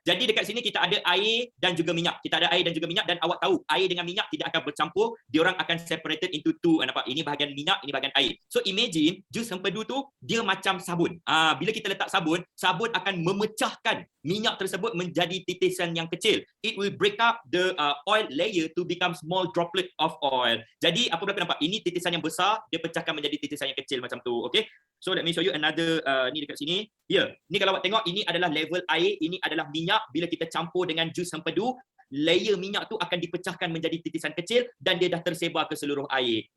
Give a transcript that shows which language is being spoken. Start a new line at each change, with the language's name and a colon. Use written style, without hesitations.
Malay: Jadi dekat sini kita ada air dan juga minyak. Dan awak tahu air dengan minyak tidak akan bercampur. Diorang akan
English: separated into two.
Malay: Nampak? Ini bahagian minyak, ini bahagian air. So imagine jus hempedu tu dia macam sabun. Bila kita letak sabun akan memecahkan minyak tersebut menjadi titisan yang kecil.
English: It will break up the oil layer to become small droplet of oil.
Malay: Jadi apa berlaku nampak? Ini titisan yang besar, dia pecahkan menjadi titisan yang kecil macam tu. Okay?
English: So let me show you another
Malay: ni dekat sini. Ni kalau awak tengok, ini adalah level air, ini adalah minyak. Bila kita campur dengan jus hempedu, layer minyak tu akan dipecahkan menjadi titisan kecil dan dia dah tersebar ke seluruh air.